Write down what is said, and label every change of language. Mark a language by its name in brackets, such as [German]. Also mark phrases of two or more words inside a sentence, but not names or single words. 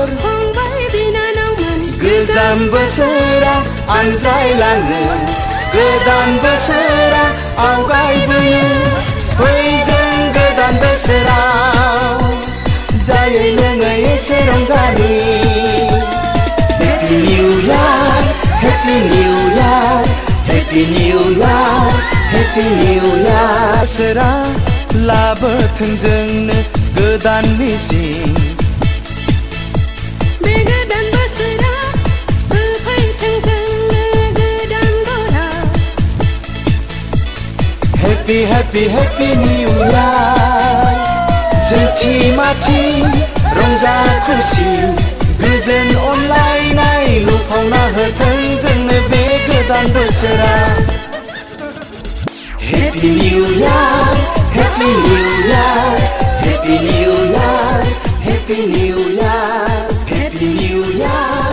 [Bodo] फंबाय बिनानावमोन गोजाम बोसोरा आनज्रायलाङो गोदान बोसोरा आवगायबोयो फै जों गोदान बोसोराव जायै लोङै एसे रंजानि [English] Happy New Year Happy New Year Happy New Year Happy New Year [Bodo] बोसोरा लाबोथों जोंनो गोदान मिजिं बे गोदान बोसोरा होफैथों जोंनो गोदान बरा [English] Happy Happy Happy New Year [Bodo] जोंथि माथि रंजा खुसि गोजोन अनलायनाय लुफावना होथों जोंनो बे गोदान बोसोरा [English] Happy New Year Happy New Year Happy New Year Happy New Year Happy New Year